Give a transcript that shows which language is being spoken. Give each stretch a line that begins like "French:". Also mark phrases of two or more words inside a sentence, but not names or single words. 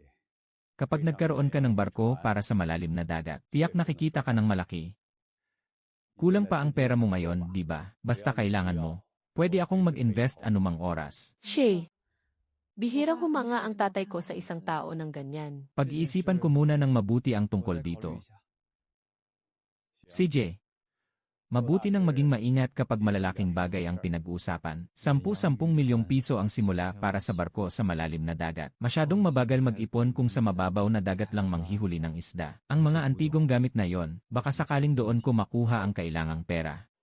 Filipino: kapag nagkaroon ka ng barko para sa malalim na dagat, tiyak nakikita ka ng malaki. Kulang pa ang pera mo ngayon, di ba? Basta kailangan mo. Pwede akong mag-invest anumang oras. Shay, bihirang humanga ang tatay ko sa isang tao ng ganyan. Pag-iisipan ko muna ng mabuti ang
Chinese: 我
Filipino: tungkol
Chinese: 再考虑
Filipino: dito.
Chinese: 一下。
Filipino: CJ, mabuti nang maging maingat kapag malalaking bagay ang pinag-uusapan. 10-10 milyong piso ang simula para sa barko sa malalim na dagat. Masyadong mabagal mag-ipon kung sa mababaw na dagat lang manghihuli ng isda. Ang mga antigong gamit na yon, baka sakaling doon ko makuha ang kailangang pera.